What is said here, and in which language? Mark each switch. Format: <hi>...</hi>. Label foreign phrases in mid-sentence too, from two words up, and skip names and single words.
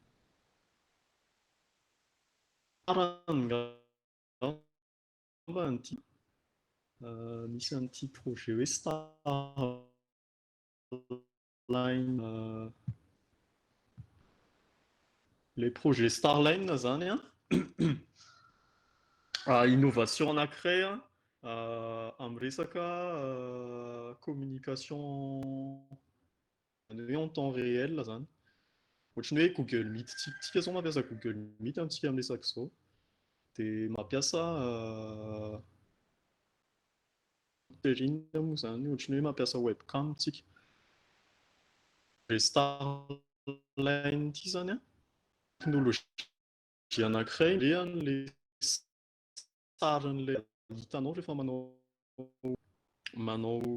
<mg>Misy an'ity projet hoe Starline,</mg> <fr>le projet</fr> <mg>Starline zany innovation anankiray amin'ny resaka communication hoe</mg> <fr>en temps réel</fr> <mg>zany ohatrany hoe Google Meet tsika zao mampiasa Google Meet amintsika amin'ny resaka zao dia mampiasa moa zany ohatrany hoe mampiasa webcam tsika le Starline ity zany a teknôlôjia anankiray le an'le sarin'le hitanao rehefa manao</mg>